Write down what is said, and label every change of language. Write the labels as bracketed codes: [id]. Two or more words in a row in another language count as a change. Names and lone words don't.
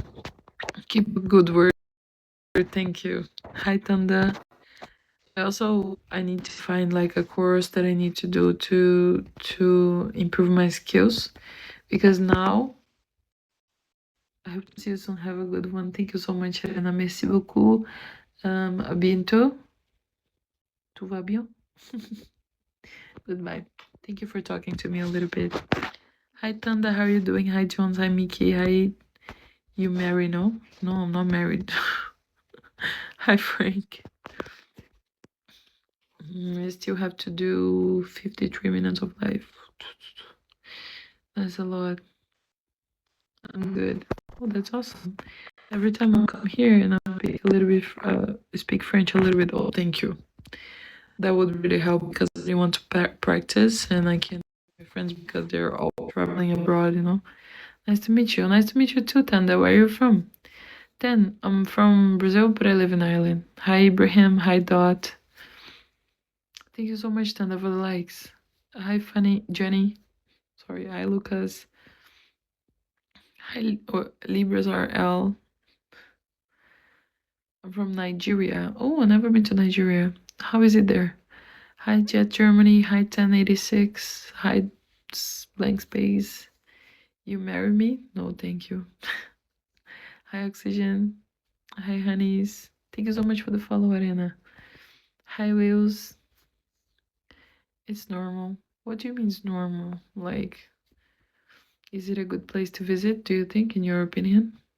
[en] Keep a good word. Thank you. Hi, Tanda. I need to find like a course that I need to do to improve my skills because now I hope to see you soon. Have a good one. Thank you so much, Helena. [fr] Merci beaucoup. À bientôt. Tout va bien? [en] Goodbye. Thank you for talking to me a little bit. Hi, Tanda. How are you doing? Hi, Jones. Hi, Mickey. Hi. You married? No? No, I'm not married. Hi, Frank. I still have to do 53 minutes of life. That's a lot. I'm good. Oh, that's awesome. Every time I come here and I speak a little bit, speak French a little bit. Oh, thank you. That would really help because I want to practice and I can't my friends because they're all traveling abroad, you know. Nice to meet you. Nice to meet you too, Tanda. Where are you from? I'm from Brazil, but I live in Ireland. Hi, Ibrahim. Hi, Dot. Thank you so much, Tanda, for the likes. Hi, Funny Jenny. Sorry. Hi, Lucas. Hi, Libras are L. I'm from Nigeria. Oh, I've never been to Nigeria. How is it there? Hi, Jet Germany. Hi, 1086. Hi, blank space. You marry me? No, thank you. Hi, Oxygen. Hi, honeys. Thank you so much for the follow, Arena. Hi, Wheels. It's normal. What do you mean it's normal? Like, is it a good place to visit, do you think, in your opinion?